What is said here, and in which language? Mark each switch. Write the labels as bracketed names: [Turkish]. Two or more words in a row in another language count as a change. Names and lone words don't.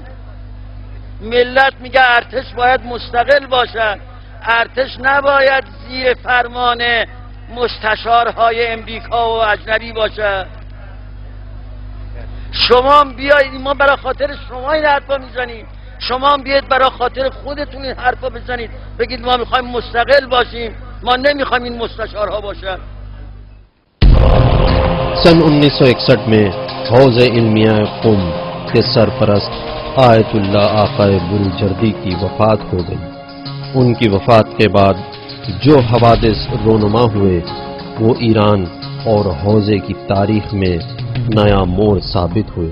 [Persian] ملت میگه ارتش باید مستقل باشد، ارتش نباید زیر فرمان مستشارهای امریکا و اجنبی باشد. شما بیایید، ما برای خاطر شما این حرفا میزنیم، شما بیاید برای خاطر خودتون این حرفا بزنید، بگید ما میخوایم مستقل باشیم، ما نمیخوایم این مستشارها باشن. [Urdu] سن 1961 میں حوض علمیہ قم کے سرپرست آیت اللہ آقائے بروجردی کی وفات ہو گئی۔ ان کی وفات کے بعد جو حوادث رونما ہوئے وہ ایران اور حوضے کی تاریخ میں نیا موڑ ثابت ہوئے۔